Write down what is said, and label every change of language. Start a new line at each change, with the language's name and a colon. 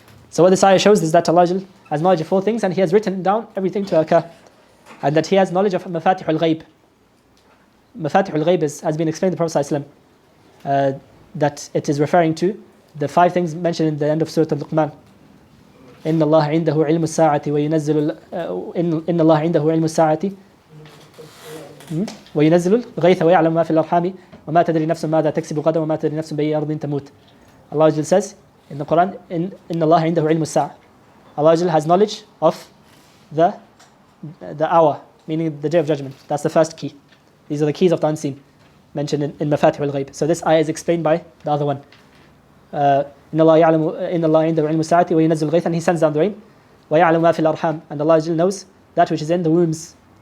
English: So what this ayah shows is that Allah has knowledge of all things, and He has written down everything to occur, and that He has knowledge of Mafatih al-Ghayb. Mafatih al-Ghayb has been explained in the Prophet ﷺ, that it is referring to the 5 things mentioned in the end of Surah Al-Luqman.
Arabic: إن الله عنده علم الساعة وينزل إن الله عنده علم الساعة وينزل الغيث ويعلم ما في الأرحام وما تدري نفس ماذا تكسب غدا وما تدري نفس بأي أرض تموت.
English: Allah says in the Quran,
Arabic: إن الله عنده علم الساعة.
English: Allah has knowledge of the hour, meaning the day of judgment. That's the first key. These are the keys of the unseen mentioned in Mafatih al-Ghayb. So this ayah is explained by the other one.
Arabic: إن الله عنده علم الساعة وينزل الغيث,
English: and He sends down the rain.
Arabic: ويعلم ما في الأرحام,
English: and Allah knows that which is in the wombs.